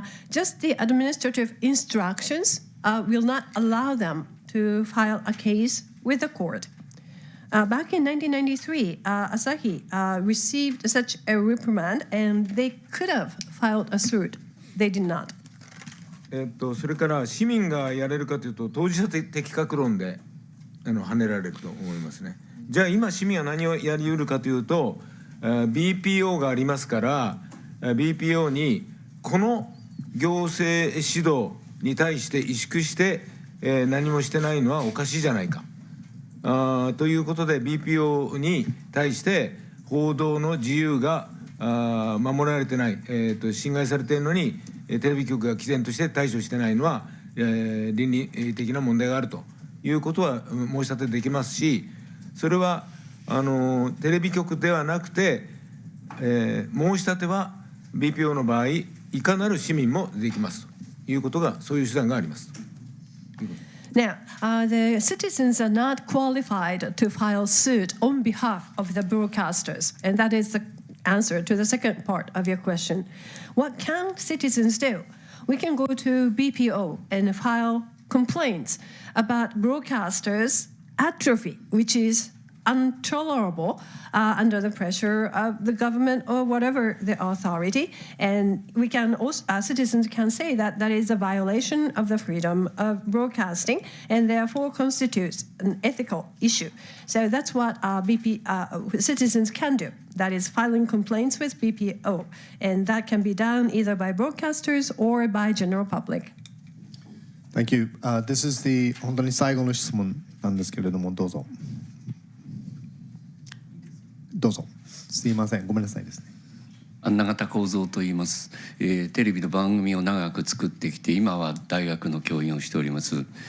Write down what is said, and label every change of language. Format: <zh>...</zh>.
<en>Just the administrative instructions will not allow them to file a case with the court. Back in 1993, Asahi received such a reprimand, and they could have filed a suit. They did not.</en> <ja>それから市民がやれるかというと、当事者的確論で跳ねられると思いますね。じゃあ今市民は何をやりうるかというと、BPO がありますから、BPO にこの行政指導に対して萎縮して、何もしてないのはおかしいじゃないか。ということで BPO に対して報道の自由が守られてない、侵害されているのにテレビ局が毅然として対処してないのは、倫理的な問題があるということは申し立てできますし、それはテレビ局ではなくて、申し立ては BPO の場合いかなる市民もできますということが、そういう手段があります。</ja> <en>Now, the citizens are not qualified to file suit on behalf of the broadcasters, and that is the answer to the second part of your question. What can citizens do? We can go to BPO and file complaints about broadcasters' atrophy, which is intolerable under the pressure of the government or whatever the authority, and we can also citizens can say that that is a violation of the freedom of broadcasting and therefore constitutes an ethical issue. So that's what citizens can do. That is filing complaints with BPO, and that can be done either by broadcasters or by general public. Thank you. This is the</en> <ja>本当に最後の質問なんですけれども、どうぞ。どうぞ。すいません、ごめんなさいですね。永田幸三と言います、テレビの番組を長く作ってきて、今は大学の教員をしております。</ja>